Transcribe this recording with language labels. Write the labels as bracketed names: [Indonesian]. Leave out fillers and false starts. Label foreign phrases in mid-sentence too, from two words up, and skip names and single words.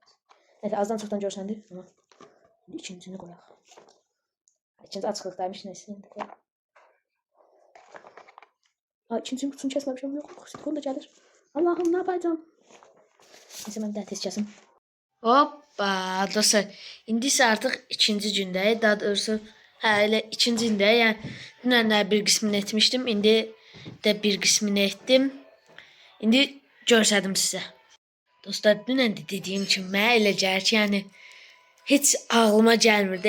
[Turkish] Neyse azdan çoktan görsendi ama ikincisini koyak. İkinci açıklıktaymış neyse. Aa, ikinci kutusunu kesmemişim yok. Silikon da gelir. Allah'ım ne yapacağım? Neyse ben bir daha test kesim. Hoppa dostlar. [Azerbaijani] İndi isə artıq ikinci gündəyik. Daha doğrusu elə ikinci gündə. Yəni dünənlər bir qismini etmişdim. İndi də bir qismini etdim. İndi göstərdim sizə. Dostlar dünən də dediyim kimi mənə elə gəlir ki, yəni heç ağlıma gəlmirdi.